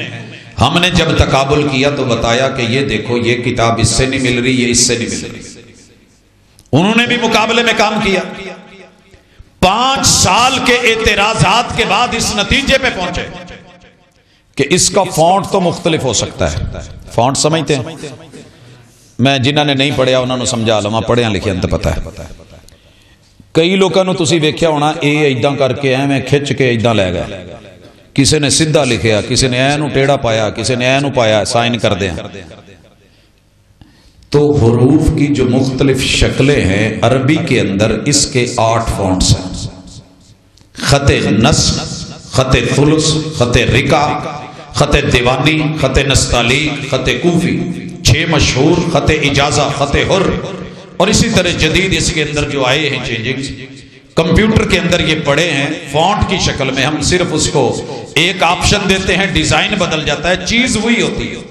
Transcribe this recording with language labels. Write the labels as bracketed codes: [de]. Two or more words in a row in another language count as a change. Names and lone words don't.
[ur] ہم نے جب تقابل کیا تو بتایا کہ یہ دیکھو یہ کتاب اس سے نہیں مل رہی، یہ اس سے نہیں مل رہی، انہوں نے بھی مقابلے میں کام کیا، 5 سال کے اعتراضات کے بعد اس نتیجے پہ پہنچے کہ اس کا فونٹ تو مختلف ہو سکتا ہے۔ فونٹ سمجھتے ہیں؟ [pa] میں جنہوں نے نہیں پڑھیا انہوں نے سمجھا لواں، پڑھیا لکھیا تو پتہ ہے۔ کئی لوگوں نے تسی ویکھیا ہونا اے ایداں کر کے ایویں کھچ کے ایداں لے گئے، کسی نے سیدھا لکھیا، کسی نے اے نو ٹیڑھا پایا، کسی نے اے نو پایا، سائن کر دیں۔ [ur] تو حروف کی جو مختلف شکلیں ہیں عربی کے اندر اس کے 8 فونٹس ہیں، خط نسخ، خط ثلث، خط رکع، خط دیوانی، خط نستعلیق، خط کوفی، 6 مشہور، خط اجازہ، خط حر، اور اسی طرح جدید اس کے اندر جو آئے ہیں چینجنگز، کمپیوٹر کے اندر یہ پڑے ہیں فونٹ کی شکل میں، ہم صرف اس کو ایک آپشن دیتے ہیں، ڈیزائن بدل جاتا ہے، چیز وہی ہوتی ہے۔